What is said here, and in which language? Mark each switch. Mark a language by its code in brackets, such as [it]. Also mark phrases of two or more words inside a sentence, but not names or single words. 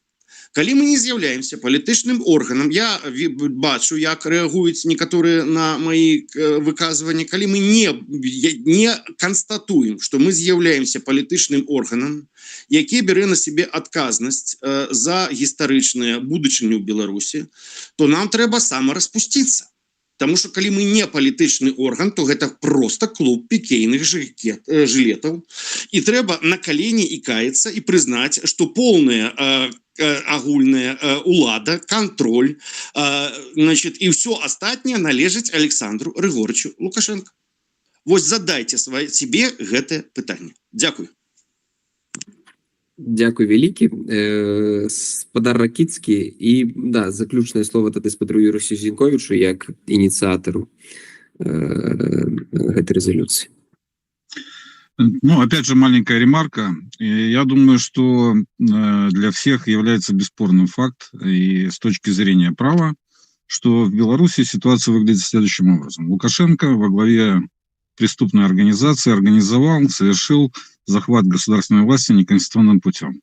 [be] Калі мы не з'яўляемся палітычным органам, я бачу, як рэагуюць некаторыя на мои выказванні, калі мы не канстатуем, што мы з'яўляемся палітычным органам, які бярэ на сябе адказнасць за гістарычную будучыню Беларусі, то нам трэба самараспусціцца. [ru] Потому что, [be] калі мы не палітычны орган, то гэта просто клуб пікейных жылетаў. І трэба на калені і каяцца і прызнаць, што полная агульная улада, контроль, значит, і ўсё астатняе належыць Александру Григорьевичу Лукашенко. Вось задайце себе гэтае пытанне. Дзякуй. Дякую вялікі. Спадар Ракіцкі. І, да, заключнае слово тады спадару Юрію Сізінковічу як ініцыятару гэтай резолюции. [ru] Ну, опять же, маленькая ремарка. Я думаю, что для всех является бесспорным факт, и с точки зрения права, что в Беларуси ситуация выглядит следующим образом. Лукашенко во главе преступной организации организовал, совершил захват государственной власти неконституционным путем.